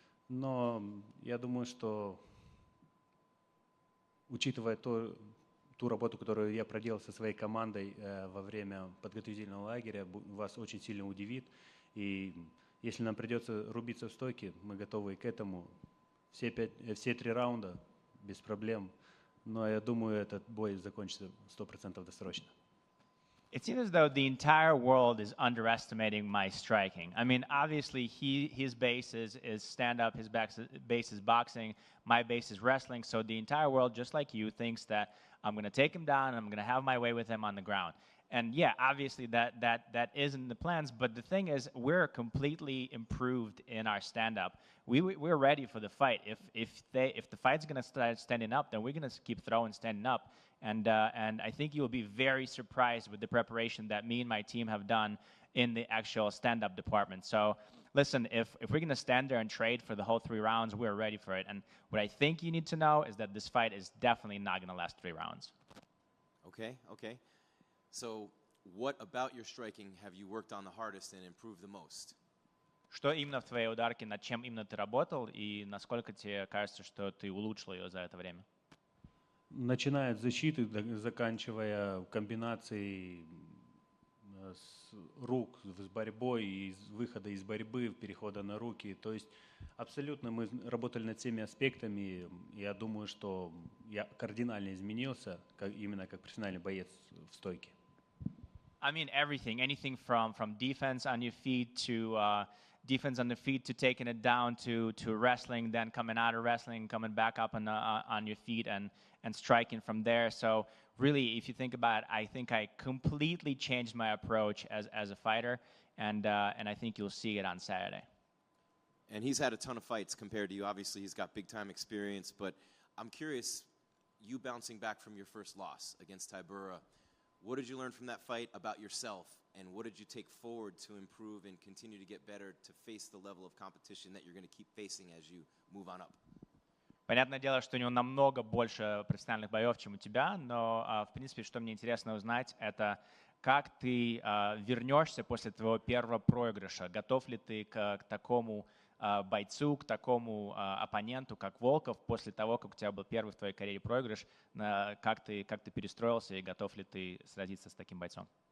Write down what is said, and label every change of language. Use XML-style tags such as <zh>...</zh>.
<ru>Но я думаю, что, учитывая ту работу, которую я проделал со своей командой во время подготовительного лагеря, вас очень сильно удивит. И если нам придется рубиться в стойке, мы готовы к этому. Все 3 раунда без проблем. Но я думаю, этот бой закончится 100% досрочно.</ru> <en>It seems as though the entire world is underestimating my striking. I mean, obviously, his base is stand-up, his base is boxing, my base is wrestling. So the entire world, just like you, thinks that I'm going to take him down and I'm going to have my way with him on the ground. And yeah, obviously that is in the plans. But the thing is, we're completely improved in our stand-up. We're ready for the fight. If the fight's going to start standing up, then we're going to keep throwing standing up. And I think you'll be very surprised with the preparation that me and my team have done in the actual stand-up department. So listen, if we're going to stand there and trade for the whole 3 rounds, we're ready for it. And what I think you need to know is that this fight is definitely not going to last 3 rounds. Okay. So what about your striking have you worked on the hardest and improved the most?</en> <ru>Что именно в твоей ударке, над чем именно ты работал, и насколько тебе кажется, что ты улучшил ее за это время? Начиная от защиты, заканчивая комбинацией с рук, с борьбой, из выхода из борьбы, перехода на руки. То есть абсолютно мы работали над всеми аспектами. Я думаю, что я кардинально изменился, именно как профессиональный боец в стойке.</ru> <en>I mean everything, anything from defense on your feet to defense on the feet to taking it down to wrestling, then coming out of wrestling, coming back up on your feet and striking from there. So really, if you think about it, I think I completely changed my approach as a fighter, and I think you'll see it on Saturday. And he's had a ton of fights compared to you. Obviously, he's got big-time experience, but I'm curious, you bouncing back from your first loss against Tybura, what did you learn from that fight about yourself, and what did you take forward to improve and continue to get better to face the level of competition that you're going to keep facing as you move on up?</en> <ru>Понятное дело, что у него намного больше профессиональных боев, чем у тебя, но, в принципе, что мне интересно узнать, это как ты вернешься после твоего первого проигрыша. Готов ли ты к такому бойцу, к такому оппоненту, как Волков, после того, как у тебя был первый в твоей карьере проигрыш, как ты перестроился и готов ли ты сразиться с таким бойцом?</ru>